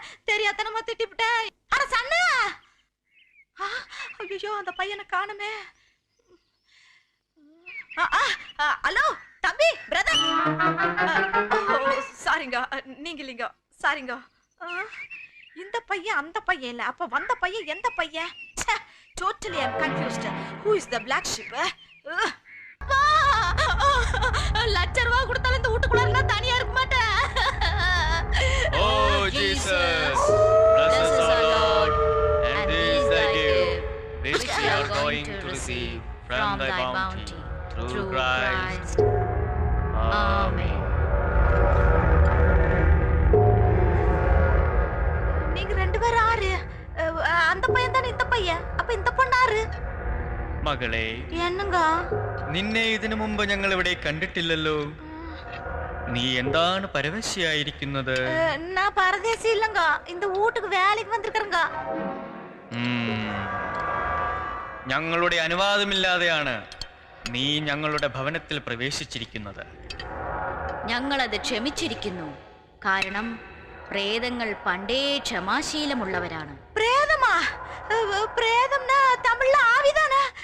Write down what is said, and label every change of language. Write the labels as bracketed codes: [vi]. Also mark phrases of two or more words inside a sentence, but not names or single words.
[ta] தெரியாதனமா திட்டிவிட்டேன். அட சன்னா! ஐயோ, அந்த பையனை காணுமே. ஹலோ தம்பி, பிரதர். சாரிங்க, நீங்க இல்லைங்க. சாரிங்க. இந்த பையன் அந்த பையன் இல்ல. அப்ப வந்த பையன் எந்த பையன்? [en] Totally I am confused. Who is the black sheep? [ta] லட்ச ரூபா கொடுத்தாலும் இந்த வீட்டுக்குள்ள நான் தனியா இருக்க மாட்டேன். [en] Oh Jesus, bless us our Lord, and this thy gift, which we are going to receive from thy bounty, through Christ. Amen. [ta] நீங்க ரெண்டு பேரும் ஆறு. அந்த பையன் தானே இந்த பையன். அப்ப இந்த பொண்ணாரு? [ml] മകളെ, [ta] என்னங்க [ml] നിന്നെ ഇതിനു മുമ്പ് ഞങ്ങൾ ഇവിടെ കണ്ടിട്ടില്ലല്ലോ. നീ എന്താണ് പരവശയായിരിക്കുന്നത്? [ta] நான் பரதேசி இல்லங்க, இந்த வீட்டுக்கு வேலைக்கு வந்திருக்கறங்க. [ml] ഞങ്ങളുടെ അനുവാദമില്ലാതെയാണ് നീ ഞങ്ങളുടെ ഭവനത്തിൽ പ്രവേശിച്ചിരിക്കുന്നത്. ഞങ്ങളത് ക്ഷമിച്ചിരിക്കുന്നു. കാരണം പ്രേതങ്ങൾ പണ്ടേ ക്ഷമാശീലമുള്ളവരാണ്. [ta] பிரேதமா? பிரேதம்னா தமிழ்ல ஆவிதானே?